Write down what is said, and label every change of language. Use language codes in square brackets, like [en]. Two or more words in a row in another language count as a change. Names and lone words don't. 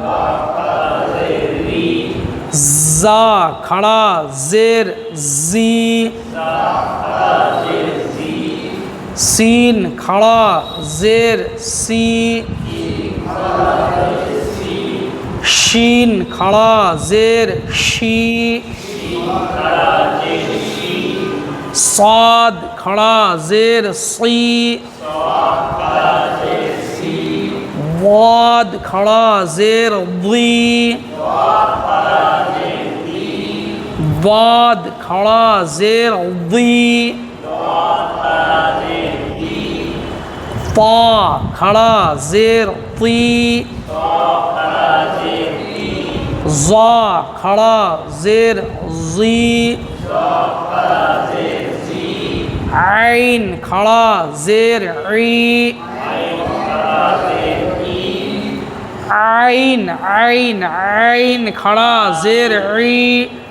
[ur] زا کھڑا زیر زی، سین کھڑا زیر سی، شین کھڑا زیر شی، صاد کھڑا زیر صی، واد کھڑا زیر ضی، واد کھڑا زیر ضی، طا کھڑا زیر طی، ظا کھڑا زیر ظی، عین کھڑا زیر عی، عین کھڑا زیر عی،